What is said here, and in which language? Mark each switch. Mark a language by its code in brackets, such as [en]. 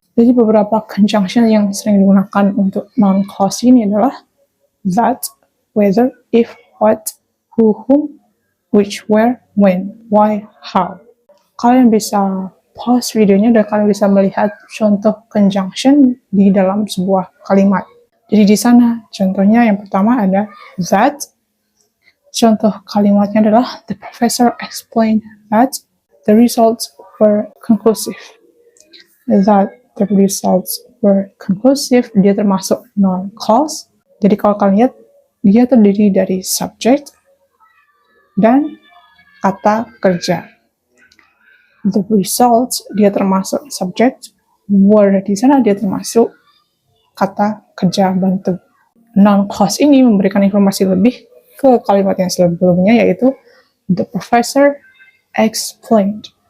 [id] Jadi beberapa conjunction yang sering digunakan untuk non-clause ini adalah that, whether, if, what, who, whom, which, where, when, why, how. Kalian bisa pause videonya dan kalian bisa melihat contoh conjunction di dalam sebuah kalimat. Jadi di sana contohnya yang pertama ada that. Contoh kalimatnya adalah, [en] the professor explained that the results were conclusive. That the results were conclusive, [id] dia termasuk non-clause. Jadi kalau kalian lihat, dia terdiri dari subjek dan kata kerja. The results, dia termasuk subjek. Were, di sana dia termasuk kata kerja bantu. Non-clause ini memberikan informasi lebih ke kalimat yang sebelumnya, yaitu [en] the professor explained.